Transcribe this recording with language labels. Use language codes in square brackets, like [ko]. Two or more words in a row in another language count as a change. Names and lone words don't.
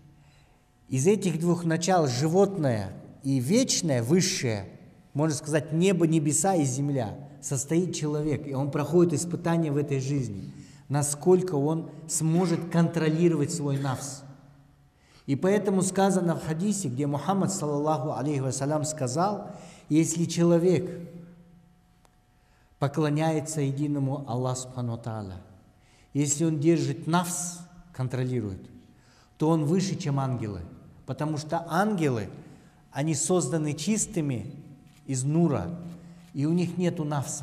[ru] Из этих двух начал, животное и вечное, высшее, можно сказать, небо, небеса и земля, состоит человек, и он проходит испытания в этой жизни, насколько он сможет контролировать свой нафс. И поэтому сказано в хадисе, где Мухаммад, [ar] صلى الله عليه وسلم, [ru] сказал, если человек поклоняется единому Аллаху [ar] سبحانه وتعالى, [ru] если он держит нафс, контролирует, то он выше, чем ангелы, потому что ангелы, они созданы чистыми из нура, и у них нету нафса.